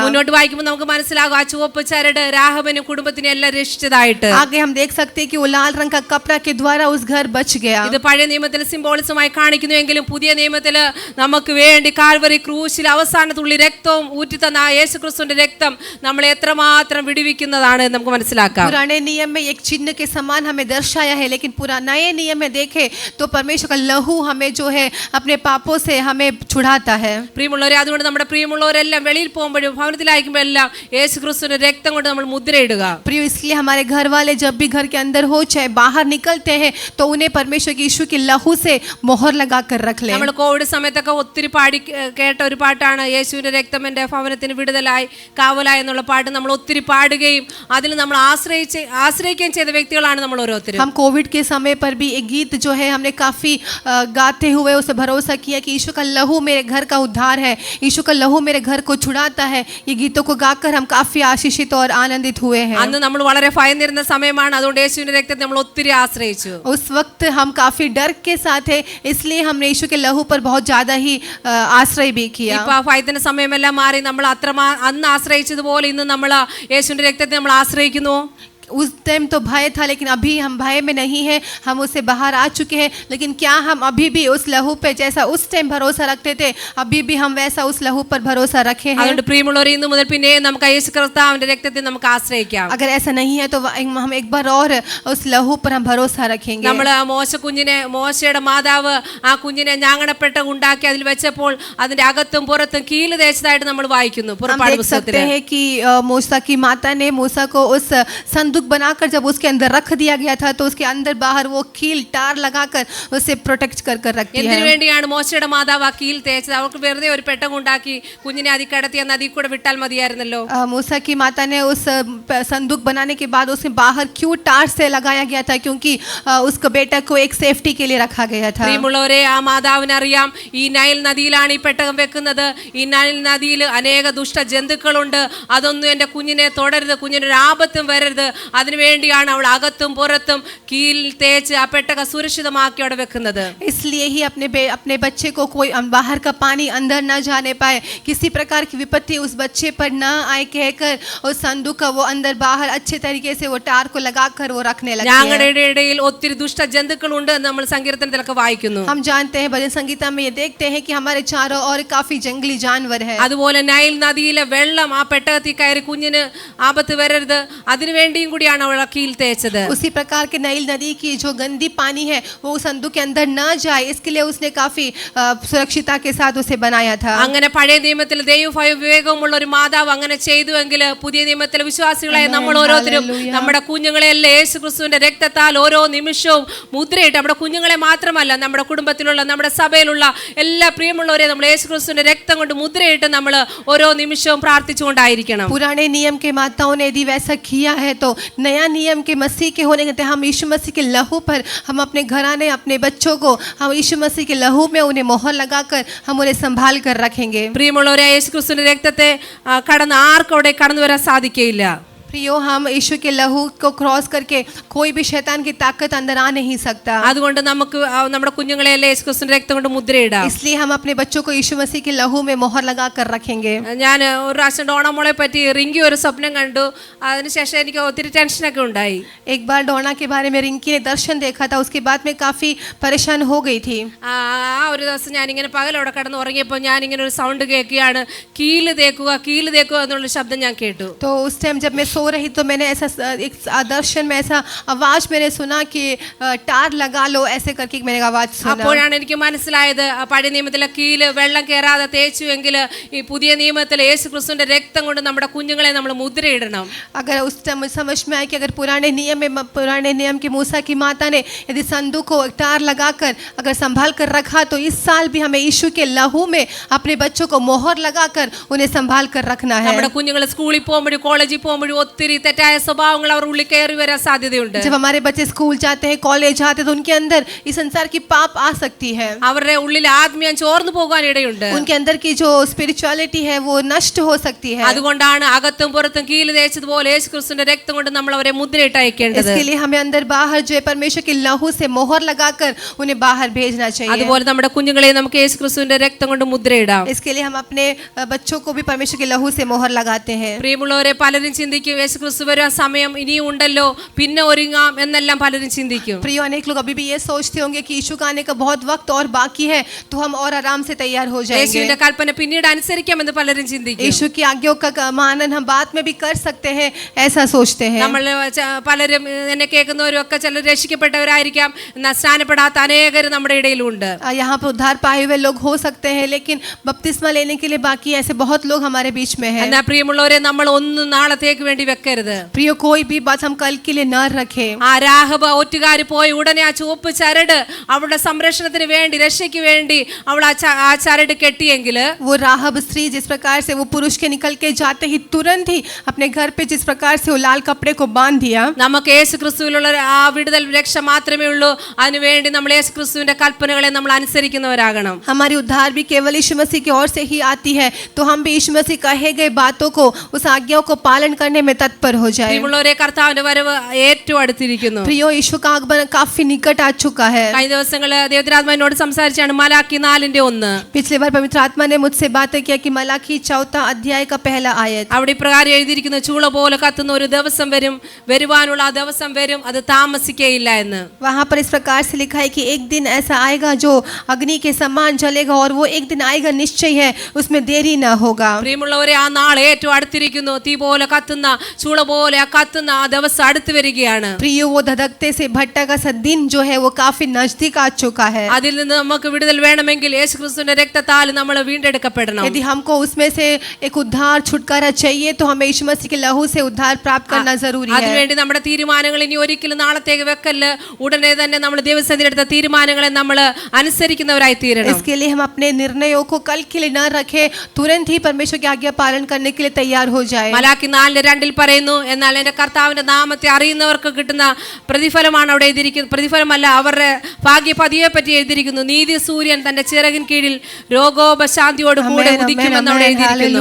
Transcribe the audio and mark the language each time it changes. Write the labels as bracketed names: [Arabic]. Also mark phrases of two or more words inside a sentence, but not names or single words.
[Malayalam] മുന്നോട്ട് വായിക്കുമ്പോൾ നമുക്ക് മനസ്സിലാകും ആ ചുവപ്പ് ചരട് രാഹബനും കുടുംബത്തിനെ എല്ലാം രക്ഷിച്ചതായിട്ട്. [Hindi] आगे हम देख सकते हैं कि वो लाल रंग का कपड़ा के द्वारा उस घर बच गया. [Malayalam] ഇത് പഴയ നിയമത്തിൽ സിംബോളിസമായി കാണിക്കുന്നുവെങ്കിലും പുതിയ നിയമത്തിൽ നമുക്ക് വേണ്ടി കാൽവറി ക്രൂശിൽ അവസാന തുള്ളി രക്തവും ഊറ്റിത്തന്ന ആ യേശുക്രിസ്തുവിന്റെ രക്തം നമ്മളെ എത്രമാത്രം വിടുവിക്കുന്നതാണ് എന്ന് നമുക്ക് മനസ്സിലാക്കാം. [Hindi] पुराने नियम में एक चिन्ह के समान हमें दर्शाया है, लेकिन नए नियम में देखे तो परमेश्वर का लहू हमें जो है अपने पापों से हमें छुड़ाता है. [Malayalam] പ്രിയമുള്ളവരെ, അതുകൊണ്ട് നമ്മുടെ പ്രിയമുള്ളവരെല്ലാം വെളിയിൽ പോകുമ്പോഴും ഭവനത്തിലായിരിക്കുമ്പോഴെല്ലാം യേശുക്രിസ്തുവിന്റെ രക്തം കൊണ്ട് നമ്മൾ മുദ്രയിടുക. [Hindi] प्रिय, इसलिए हमारे घर वाले जब भी घर के अंदर हो चाहे बाहर निकलते हैं तो उन्हें परमेश्वर के यीशु के लहू से मोहर लगा कर रख ले. [Malayalam] നമ്മൾ കോവിഡ് സമയത്തൊക്കെ ഒത്തിരി പാടി കേട്ട ഒരു പാട്ടാണ് യേശുവിന്റെ രക്തം എൻ്റെ ഭവനത്തിന് വിടുതലായി കാവലായി എന്നുള്ള പാട്ട് നമ്മൾ ഒത്തിരി പാടുകയും അതിൽ നമ്മൾ ആശ്രയിക്കുകയും ചെയ്ത വ്യക്തികളാണ് നമ്മൾ ഓരോരുത്തരും. [Hindi] हम कोविड के समय पर भी एक गीत जो है हमने काफी गाते हुए उसे भरोसा किया कि यीशु का लहू मेरे घर का उद्धार है, यीशु का लहू मेरे घर को छुड़ाता है. ये गीतों को गाकर हम काफी आशीषित और आनंदित हुए हैं. [Malayalam] അന്ന് നമ്മൾ വളരെ ഭയന്നിരുന്ന സമയമാണ്. അതുകൊണ്ട് യേശുവിന്റെ രക്തത്തെ നമ്മൾ ഒത്തിരി ആശ്രയിച്ചു. [Hindi] उस वक्त हम काफी डर के साथ थे, इसलिए हमने यीशु के लहू पर बहुत ज्यादा ही आश्रय भी किया. [Malayalam] ഇപ്പൊ ആ ഭയത്തിന്റെ സമയമെല്ലാം മാറി നമ്മൾ അന്ന് ആശ്രയിച്ചതുപോലെ ഇന്ന് നമ്മൾ യേശുവിന്റെ രക്തത്തെ നമ്മൾ ആശ്രയിക്കുന്നു. [Hindi] उस टाइम तो भय था, लेकिन अभी हम भय में नहीं हैं, हम उससे बाहर आ चुके हैं. लेकिन क्या हम अभी भी उस लहू पे जैसा उस टाइम भरोसा रखते थे अभी भी हम वैसा उस लहू पर भरोसा रखे हैं? [Malayalam] അതുകൊണ്ട് പ്രിയമുള്ളവരെ, ഇന്ന് മുതൽ പിന്നെ നമുക്ക് യേശു കർത്താവിന്റെ രക്തത്തെ നമുക്ക് ആശ്രയിക്കാം. [Hindi] अगर ऐसा नहीं है तो हम एक बार और उस लहू पर हम भरोसा रखेंगे. [Malayalam] നമ്മൾ മോശയുടെ മാതാവ് ആ കുഞ്ഞിനെ ഞാങ്ങണപ്പെട്ട ഉണ്ടാക്കി അതിൽ വെച്ചപ്പോൾ അതിന്റെ അകത്തും പുറത്തും കീല് തേച്ചതായിട്ട് നമ്മൾ വായിക്കുന്നു പുറപ്പാട് [Hindi] देख सकते [Malayalam] പുസ്തകത്തിൽ. [Hindi] हैं कि मूसा की माता ने मूसा को उस संदूक बनाकर जब उसके अंदर रख दिया गया था तो उसके अंदर बाहर वो कील टार लगाकर उसे प्रोटेक्ट कर रखती है. [Malayalam] എന്തിനു വേണ്ടിയാണ് മോശയുടെ മാതാവ് ആ കീൽ തേച്ചത്? അവർക്ക് വെറുതെ ഒരു പെട്ടകം ഉണ്ടാക്കി കുഞ്ഞിനെ അതിൽ കിടത്തി നദി കൂടെ വിട്ടാൽ മതിയായിരുന്നല്ലോ. [Hindi] मूसा की माता ने उस संदूक बनाने के बाद उसे बाहर क्यों टार से लगाया गया था? क्योंकि उसके बेटा को एक सेफ्टी के लिए रखा गया था. [Malayalam] പ്രിയമുള്ളവരെ, ആ മാതാവിന് അറിയാം ഈ നൈൽ നദിയിലാണ് ഈ പെട്ടകം വെക്കുന്നത്. ഈ നൈൽ നദിയിൽ അനേക ദുഷ്ട ജന്തുക്കളുണ്ട്. അതൊന്നും എൻ്റെ കുഞ്ഞിനെ തൊടരുത്, കുഞ്ഞിനൊരു ആപത്തും വരരുത്. അതിനുവേണ്ടിയാണ് അവൾ അകത്തും പുറത്തും കീൽ തേച്ച് ആ പെട്ടകം സുരക്ഷിതമാക്കി അവിടെ വെക്കുന്നത്. [Hindi] इसलिए ही अपने बच्चे को कोई बाहर का पानी अंदर न जाने पाए, किसी प्रकार की विपत्ति उस बच्चे पर न आए कहकर उस संदूक का वो अंदर बाहर अच्छे तरीके से वो टार को लगाकर वो रखने लगे. [Malayalam] ഞങ്ങളുടെ ഇടയിൽ ഒത്തിരി ദുഷ്ട ജന്തുക്കളുണ്ട് എന്ന് നമ്മൾ സങ്കീർത്തനത്തിലൊക്കെ വായിക്കുന്നു. [Hindi] हम जानते हैं, भजन संगीता में ये देखते हैं कि हमारे चारों ओर काफी जंगली जानवर है. [Malayalam] അതുപോലെ നൈൽ നദിയിലെ വെള്ളം ആ പെട്ടകത്തിൽ കയറി കുഞ്ഞിന് ആപത്ത് വരരുത്, അതിനുവേണ്ടിയും കൂടിയാണ് അവൾ കീൽ തേച്ചത്. [Hindi] उसी प्रकार के नैल नदी की जो गंदी पानी है वो संदूक के अंदर न जाए, इसके लिए उसने काफी सुरक्षितता के साथ उसे बनाया था. [Malayalam] അങ്ങനെ പഴയ നിയമത്തിൽ ദൈവഭയ വിവേകമുള്ള ഒരു മാതാവ് അങ്ങനെ ചെയ്തുവെങ്കിൽ പുതിയ നിയമത്തിലെ വിശ്വാസികളായ നമ്മൾ ഓരോരുത്തരും നമ്മുടെ കുഞ്ഞുങ്ങളെല്ലാം യേശുക്രിസ്തുവിന്റെ രക്തത്താൽ ഓരോ നിമിഷവും മുദ്രയിട്ട്, നമ്മുടെ കുഞ്ഞുങ്ങളെ മാത്രമല്ല നമ്മുടെ കുടുംബത്തിലുള്ള നമ്മുടെ സഭയിലുള്ള എല്ലാ പ്രിയമുള്ളവരെ നമ്മൾ യേശുക്രിസ്തുവിന്റെ രക്തം കൊണ്ട് മുദ്രയിട്ട് നമ്മൾ ഓരോ നിമിഷവും പ്രാർത്ഥിച്ചുകൊണ്ടായിരിക്കണം. [Hindi] पुराने नियम के माताओं ने यदि वैसा किया है तो नया नियम के मसीह के होने के हम यीशु मसीह के लहू पर हम अपने घराने अपने बच्चों को हम यीशु मसीह के लहू में उन्हें मोहर लगाकर हम उन्हें संभाल कर रखेंगे. [Malayalam] പ്രിയമുള്ളവരെ, യേശുക്രിസ്തുവിന്റെ രക്തത്തെ കടന്ന് ആർക്കും അവിടെ കടന്നു വരാൻ സാധിക്കുകയില്ല. [Hindi] प्रियो, हम यीशु के लहू को क्रॉस करके कोई भी शैतान की ताकत अंदर आ नहीं सकता। [Malayalam] അതുകൊണ്ട് നമുക്ക് നമ്മുടെ കുഞ്ഞുങ്ങളെല്ലാം യേശുക്രിസ്തുവിന്റെ രക്തം കൊണ്ട് മുദ്രയിടാം. [Hindi] इसलिए हम अपने बच्चों को यीशु मसीह के लहू में मोहर लगा कर रखेंगे। [Malayalam] ഞാൻ ഒരു പ്രാവശ്യം ഡോണമോളെ പറ്റി റിങ്കി ഒരു സ്വപ്നം കണ്ടു. അതിനുശേഷം എനിക്ക് ഒത്തിരി ടെൻഷനൊക്കെ ഉണ്ടായി. [Hindi] एक बार डोना के बारे में रिंकी ने दर्शन देखा था, उसके बाद में काफी परेशान हो गई थी। [Malayalam] ആ ഒരു ദിവസം ഞാനിങ്ങനെ പകലവിടെ കിടന്ന് ഉറങ്ങിയപ്പോൾ ഞാനിങ്ങനെ ഒരു സൗണ്ട് കേൾക്കുകയാണ്, കീല് തേക്കുക എന്നുള്ള ശബ്ദം ഞാൻ കേട്ടു. [Hindi] तो उस टाइम जब मैं सो रही तो मैंने ऐसा एक दर्शन में ऐसा आवाज मैंने सुना कि टार लगा लो, ऐसे करके मैंने आवाज सुना। [Malayalam] അപ്പോഴാണ് എനിക്ക് മനസ്സിലായത് പഴയ നിയമത്തിലെ കീല് വെള്ളം കയറാതെ തേച്ചുവെങ്കിൽ ഈ പുതിയ നിയമത്തിലെ യേശുക്രിസ്തുവിന്റെ രക്തം കൊണ്ട് നമ്മുടെ കുഞ്ഞുങ്ങളെ നമ്മൾ മുദ്രയിടണം. [Hindi] अगर उस टाइम समझ में आया कि अगर पुराने नियम की मूसा की माता ने यदि संदूक को टार लगाकर अगर संभाल कर रखा, तो इस साल भी हमें यीशु के लहू में अपने बच्चों को मोहर लगाकर उन्हें संभाल कर रखना है। [Malayalam] നമ്മുടെ കുഞ്ഞുങ്ങൾ സ്കൂളിൽ പോകുമ്പോഴും കോളേജിൽ പോകുമ്പോഴും ഒത്തിരി തെറ്റായ സ്വഭാവങ്ങൾ അവർ ഉള്ളിൽ കയറി വരാൻ സാധ്യതയുണ്ട്. [Hindi] जब हमारे बच्चे स्कूल जाते हैं, कॉलेज जाते हैं, तो उनके अंदर इस संसार की पाप आ सकती है। [Malayalam] അവരുടെ ഉള്ളിൽ ആത്മീയം ചോർന്നു പോകാൻ ഇടയുണ്ട്. [Hindi] उनके अंदर की जो स्पिरिचुअलिटी है वो नष्ट हो सकती है। [Malayalam] അതുകൊണ്ടാണ് അകത്തും പുറത്തും കീല് തേച്ചതുപോലെ യേശുക്രിസ്തുവിന്റെ രക്തം കൊണ്ട് നമ്മൾ അവരെ മുദ്രയിട്ട് അയക്കേണ്ടത്. [Hindi] इसके लिए हमें अंदर बाहर जो है परमेश्वर के लहू से मोहर लगाकर उन्हें बाहर भेजना चाहिए। [Malayalam] അതുപോലെ നമ്മുടെ കുഞ്ഞുങ്ങളെ നമുക്ക് യേശുക്രിസ്തുവിന്റെ രക്തം കൊണ്ട് മുദ്രയിടാം. [Hindi] इसके लिए हम अपने बच्चों को भी परमेश्वर के लहू से मोहर लगाते हैं। [Malayalam] പ്രിയമുള്ളവരെ, പലരും ചിന്തിക്കും യേശുക്രിസ്തു വരാൻ സമയം ഇനിയും ഉണ്ടല്ലോ, പിന്നെ ഒരുങ്ങാം എന്നെല്ലാം പലരും ചിന്തിക്കും. [Hindi] प्रिय, अनेक लोग अभी भी ये सोचते होंगे कि यीशु का आने का बहुत वक्त और बाकी है, तो हम और आराम से तैयार हो जाएंगे। [Malayalam] യേശുവിന്റെ കൽപ്പന പിന്നീട് അനുസരിക്കാമെന്ന് പലരും ചിന്തിക്കും. [Hindi] यीशु की आज्ञाओं का मानन हम बाद में भी कर सकते हैं, ऐसा सोचते हैं। [Malayalam] നമ്മൾ പലരും എന്നെ കേൾക്കുന്നവരും ഒക്കെ ചിലർ രക്ഷിക്കപ്പെട്ടവരായിരിക്കാം, എന്നാൽ സ്നാനപ്പെടാത്ത അനേകർ നമ്മുടെ ഇടയിലുണ്ട്. [Hindi] यहाँ पर उद्धार पाए हुए लोग हो सकते हैं, लेकिन बपतिस्मा लेने के लिए बाकी ऐसे बहुत लोग हमारे बीच में हैं। [Malayalam] എന്നാൽ പ്രിയമുള്ളവരെ, നമ്മൾ ഒന്നും നാളത്തേക്ക് വേണ്ടി വെക്കരുത്. [Hindi] प्रियो, कोई भी बात हम कल के लिए न रखें। [Malayalam] ആ രാഹബ് ഒറ്റുകാരി പോയി ഉടനെ ആ ചുവപ്പ് ചരട് അവളുടെ സംരക്ഷണത്തിന് വേണ്ടി, രക്ഷയ്ക്ക് വേണ്ടി അവൾ ആ ചരട് കെട്ടിയെങ്കിൽ, [Hindi] वो राहब स्त्री जिस प्रकार से वो पुरुष के निकल के जाते ही तुरंत ही अपने घर पे जिस प्रकार से वो लाल कपड़े को बांध दिया, [Malayalam] നമുക്ക് യേശുക്രിസ്തുവിലുള്ള ആ വിടുതൽ രക്ഷ മാത്രമേ ഉള്ളൂ. അതിനുവേണ്ടി നമ്മൾ യേശുക്രിസ്തുവിന്റെ കൽപ്പനകളെ നമ്മൾ അനുസരിക്കുന്നവരാകണം. [Hindi] हमारी उद्धार भी केवल यीशु मसीह की ओर से ही आती है, तो हम भी यीशु मसीह कहे गए बातों को, उस आज्ञाओं को पालन करने में तत्पर हो जाए। [Malayalam] പ്രിയമുള്ളവരെ, കർത്താവിന്റെ വരവ് ഏറ്റവും അടുത്തിരിക്കുന്നു. [Hindi] प्रियो, यीशु का आगमन काफी निकट आ चुका है। [Malayalam] കഴിഞ്ഞ ദിവസങ്ങൾ ദൈവത്തിനാത്മാവിനോട് സംസാരിച്ചാണ് മലാക്കി 4:1. [Hindi] पिछले बार पवित्र आत्मा ने मुझसे बातें किया कि मलाकी 4 अध्याय का पहला आयत, [Malayalam] അവിടെ ഇപ്രകാരം എഴുതിയിരിക്കുന്നു, ചൂള പോലെ കത്തുന്ന ഒരു ദിവസം വരും, വരുവാനുള്ള ആ ദിവസം വരും, അത് താമസിക്കുകയില്ല എന്ന്. [Hindi] वहाँ पर इस प्रकार से लिखा है कि एक दिन ऐसा आएगा जो अग्नि के समान जलेगा, और वो एक दिन आएगा निश्चय है, उसमें देरी न होगा। [Malayalam] പ്രിയമുള്ളവരെ, ആ നാൾ ഏറ്റവും അടുത്തിരിക്കുന്നു. തീ പോലെ കത്തുന്ന, ചൂള പോലെ കത്തുന്ന ആ ദിവസം അടുത്ത് വരികയാണ്. [Hindi] प्रियो, वो धधकते से भट्टा का सा दिन जो है वो काफी नजदीक आ चुका है। [Malayalam] അതിൽ നിന്ന് നമുക്ക് വിടുതൽ വേണമെങ്കിൽ യേശുക്രിസ്തുവിന്റെ രക്തത്താൽ നമ്മൾ വീണ്ടെടുക്കപ്പെടണം. [Hindi] यदि हमको उसमें से एक उद्धार छुटकारा चाहिए, तो हमें यीशु मसीह के लहू से उद्धार प्राप्त करना जरूरी है। [Malayalam] അതിനുവേണ്ടി നമ്മുടെ തീരുമാനങ്ങൾ ഇനി ഒരിക്കലും നാളത്തേക്ക് വെക്കല്ല്. ഉടനെ തന്നെ നമ്മൾ ദൈവസന്നിധിയിലെടുത്ത തീരുമാനങ്ങളെ നമ്മൾ അനുസരിക്കുന്നവരായി തീരണം. [Hindi] इसके लिए हम अपने निर्णयों को कल के लिए न रखें, तुरंत ही परमेश्वर की आज्ञा पालन करने के लिए तैयार हो जाए। [Malayalam] മലാക്കി 4:2 പറയുന്നു, എന്നാൽ എന്റെ കർത്താവിന്റെ നാമത്തെ അറിയുന്നവർക്ക് കിട്ടുന്ന പ്രതിഫലമാണ് അവിടെ എഴുതിയിരിക്കുന്നത്. പ്രതിഫലമല്ല, അവരുടെ ഭാഗ്യപതിയെ പറ്റി എഴുതിയിരിക്കുന്നു. നീതി സൂര്യൻ തന്റെ ചിറകിൻ കീഴിൽ രോഗോപശാന്തിയോട് കൂടെ ഉദിക്കുമെന്ന് അവിടെ എഴുതിയിരിക്കുന്നു.